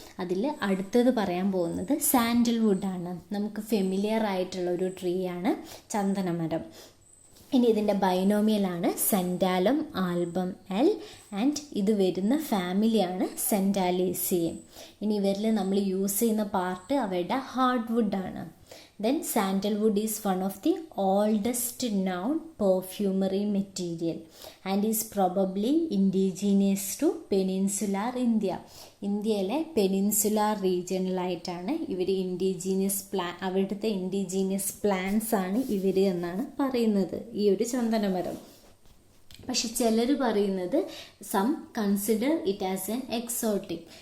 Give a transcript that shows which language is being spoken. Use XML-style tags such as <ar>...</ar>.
<ml>അതിൽ അടുത്തത് പറയാൻ പോകുന്നത് സാൻഡൽവുഡാണ്. നമുക്ക് ഫെമിലിയർ ആയിട്ടുള്ള ഒരു ട്രീ ആണ് ചന്ദനമരം. ഇനി ഇതിൻ്റെ ബൈനോമിയലാണ് സെൻഡാലം ആൽബം എൽ ആൻഡ് ഇത് വരുന്ന ഫാമിലിയാണ് സെൻഡാലേസിയെ. ഇനി ഇവരിൽ നമ്മൾ യൂസ് ചെയ്യുന്ന പാർട്ട് അവരുടെ ഹാർഡ്വുഡാണ്.</ml> <en>Then sandalwood is one of the oldest known perfumery material and is probably indigenous to peninsular India.</en> <ml>ഇന്ത്യയിലെ പെനിൻസുലാർ റീജിയണിലായിട്ടാണ് ഇവർ അവിടുത്തെ ഇൻഡിജീനിയസ് പ്ലാന്റ്സ് ആണ് ഇവർ എന്നാണ് പറയുന്നത് ഈ ഒരു ചന്ദനമരം. പക്ഷെ ചിലർ പറയുന്നത്</ml> <en>Some consider it as an exotic.</en>